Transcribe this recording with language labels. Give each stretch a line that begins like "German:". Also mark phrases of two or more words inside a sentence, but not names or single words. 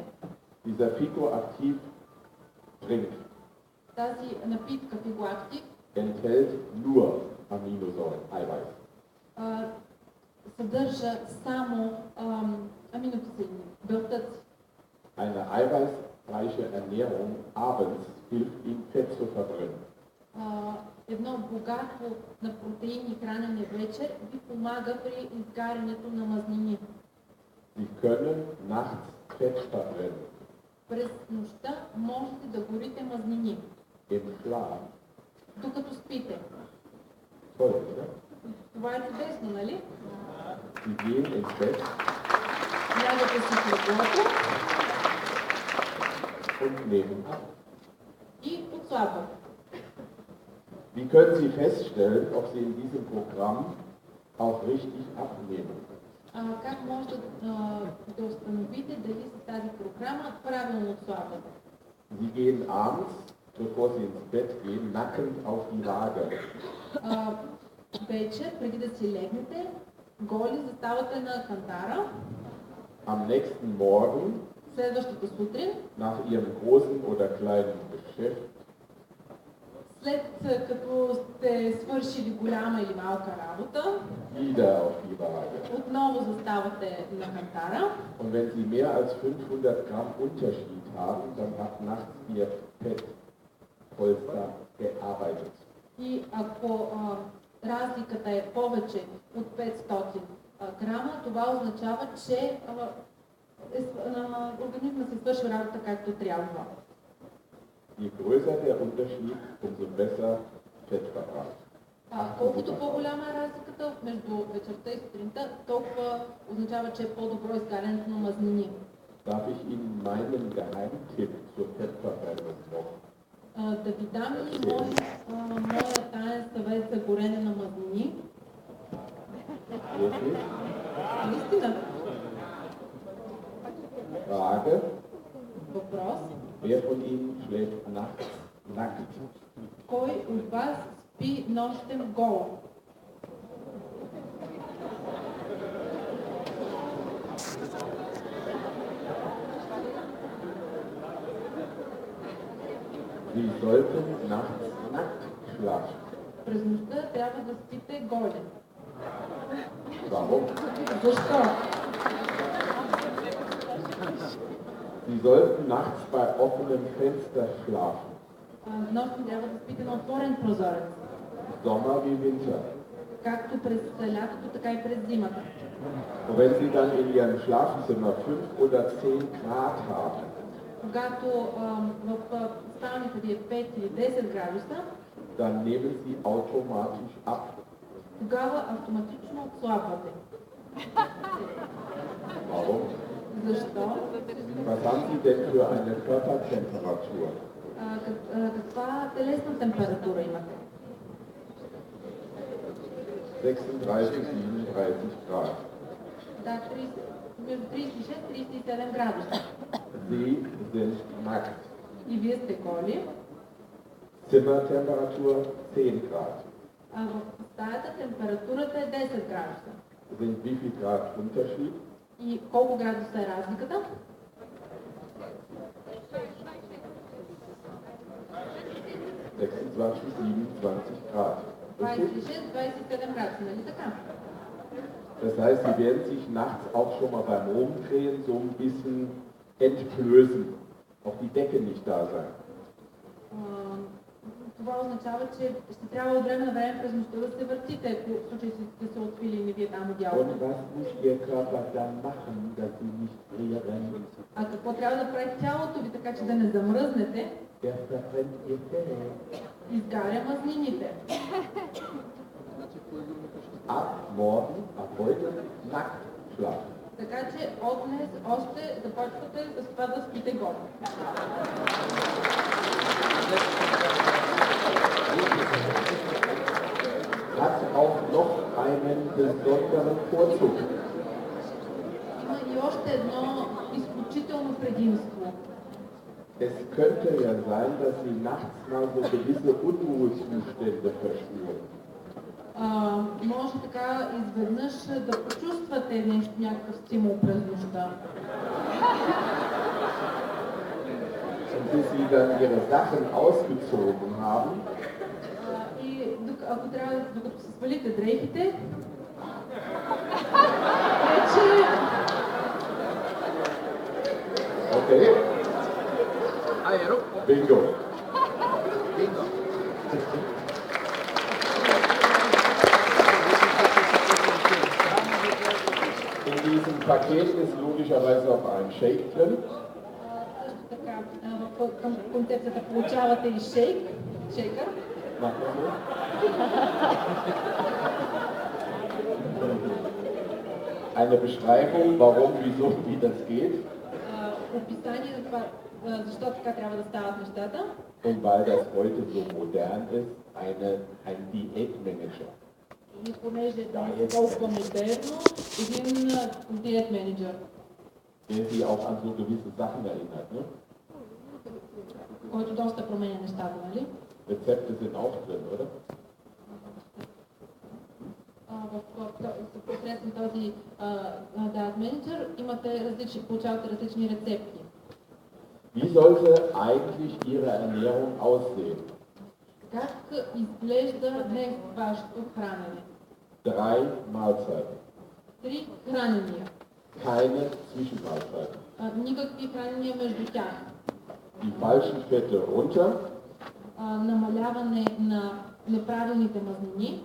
German: Dieser Phytoaktiv Trink
Bulgarian: Тази напитка фиглактив
German: enthält nur Aminosäuren, Eiweiß.
Bulgarian: съдържа само аминокиселини, белтъци.
German: Eine eiweißreiche Ernährung abends hilft ihm, Fett zu verbrennen.
Bulgarian: Едно богатство на протеини хранене вечер ви помага при изгарянето на мазнини.
German: Sie können nachts Fett verbrennen.
Bulgarian: През нощта можете да горите мазнини,
German: Im Schlaf.
Bulgarian: докато спите.
German: Toll, oder?
Bulgarian: Това е чудесно, нали?
German: Sie gehen ins Bett
Bulgarian: Лягате си в леглото
German: und nehmen ab.
Bulgarian: и отслабвате.
German: Wie können Sie feststellen, ob Sie in diesem Programm auch richtig abnehmen?
Bulgarian: Как може да установите дали с тази програма правилно отслабвате?
German: Sie gehen abends, bevor Sie ins Bett gehen, nackend auf die Waage.
Bulgarian: Вечер, преди да си легнете, голи заставате на кантара.
German: Am nächsten Morgen,
Bulgarian: Следващата сутрин,
German: nach Ihrem großen oder kleinen Geschäft,
Bulgarian: след като сте свършили голяма или малка работа,
German: wieder auf die Waage.
Bulgarian: отново заставате на кантара.
German: Und wenn Sie mehr als 500 Gramm Unterschied haben, dann hat nachts Ihr Fettpolster gearbeitet.
Bulgarian: И ако разликата е повече от 500 грама, това означава, че организма си свърши работа както трябва.
German: Je größer der Unterschied, umso besser Fettverbrauch.
Bulgarian: Колкото по-голяма е разликата между вечерта и сутринта, толкова означава, че е по-добро изгарянето на мазнини.
German: Darf ich Ihnen meinen Geheimtipp zur Fettverbrennung noch?
Bulgarian: Да ви дам и моя таен съвет за горене на мазнини.
German: Wirklich?
Bulgarian: Наистина.
German: Frage,
Bulgarian: Въпрос.
German: wer von Ihnen schläft nachts nackt?
Bulgarian: Кой от вас спи нощем гол?
German: Sie sollten nachts nackt schlafen.
Bulgarian: През нощта трябва да спите голен.
German: Warum?
Bulgarian: Защо?
German: Sie sollten nachts bei offenem Fenster schlafen.
Bulgarian: Нощем трябва да спите на отворен прозорец.
German: Sommer wie Winter.
Bulgarian: Както през лятото, така и през зимата.
German: Und wenn Sie dann in Ihrem Schlafzimmer 5 oder 10 Grad haben,
Bulgarian: Когато в спалнята ви е 5 или 10 градуса,
German: dann nehmen Sie automatisch ab.
Bulgarian: тогава автоматично отслабвате.
German: Warum?
Bulgarian: Защо?
German: Was haben Sie denn für eine Körpertemperatur?
Bulgarian: Каква телесна температура имате?
German: 36-37 Grad.
Bulgarian: Да, между 36-37 градуса.
German: Sie sind nackt.
Bulgarian: И вие сте голи.
German: Zimmertemperatur 10 Grad.
Bulgarian: А в стаята температурата е 10 градуса.
German: Sind wie viel Grad Unterschied?
Bulgarian: И колко градуса е разликата?
German: 26-27 Grad. Richtig?
Bulgarian: 26-27 градуса, нали така?
German: Das heißt, Sie werden sich nachts auch schon mal beim Rumdrehen so ein bisschen entblößen. Auch die Decke nicht da sein.
Bulgarian: Това означава, че ще трябва от време на време през нощта да се въртите, ако в случай сте се отвили и не ви е там одялото.
German: Und was muss Ihr Körper dann machen, dass Sie nicht frieren?
Bulgarian: А какво трябва да прави тялото ви, така че да не замръзнете?
German: Er verbrennt Ihr Fett.
Bulgarian: Изгаря мазнините.
German: Ab morgen, ab heute, nackt schlafen.
Bulgarian: Така че от днес още започвате с това да спите голи.
German: Hat auch noch einen besonderen Vorzug.
Bulgarian: Има и още едно изключително предимство.
German: Es könnte ja sein, dass Sie nachts mal so gewisse Unruhezustände verspüren.
Bulgarian: Може така изведнъж да почувствате нещо, някакъв стимул през нощта.
German: Und bis Sie dann Ihre Sachen ausgezogen haben,
Bulgarian: И ако трябва, докато се свалите дрехите, Okay? Bingo.
German: In diesem Paket ist logischerweise auch ein Shake drin.
Bulgarian: Също така, към концепцията получавате и шейкър.
German: Mach mal so. Eine Beschreibung, warum, wieso, wie das geht.
Bulgarian: Описание на това, защо така трябва да стават нещата.
German: Und weil das heute so modern ist, ein Diätmanager.
Bulgarian: И понеже е толкова модерно, един диет менеджер,
German: Der sie auch an so gewisse Sachen erinnert. Ne?
Bulgarian: който доста променя нещата, нали?
German: Rezepte sind auch drin, oder?
Bulgarian: Посредством този диет менеджер получавате различни рецепти.
German: Wie sollte eigentlich Ihre Ernährung aussehen?
Bulgarian: Как изглежда днес вашето хранене?
German: 3 Mahlzeiten.
Bulgarian: 3 хранения.
German: Keine Zwischenmahlzeiten.
Bulgarian: Никакви хранения между тях.
German: Die falschen Fette runter.
Bulgarian: Намаляване на неправилните мазнини.